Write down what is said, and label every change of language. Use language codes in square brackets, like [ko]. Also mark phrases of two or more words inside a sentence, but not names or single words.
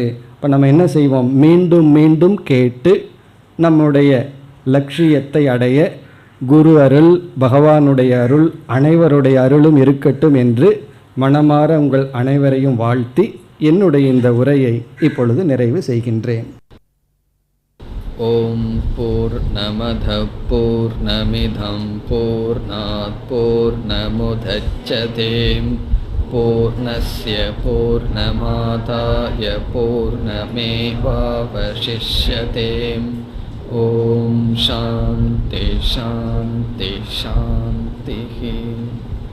[ta] இப்போ நம்ம என்ன செய்வோம், மீண்டும் மீண்டும் கேட்டு நம்முடைய லட்சியத்தை அடைய குரு அருள், பகவானுடைய அருள், அனைவருடைய அருளும் இருக்கட்டும் என்று மனமாற உங்கள் அனைவரையும் வாழ்த்தி என்னுடைய இந்த உரையை இப்பொழுது நிறைவு செய்கின்றேன். [sa] ओम् पूर्णमद पूर्णमिदं पूर्णात् पूर्णमुदच्यते पूर्णस्य पूर्णमादाय पूर्णमेवावशिष्यते. ओम् शान्ति शान्ति शान्ति.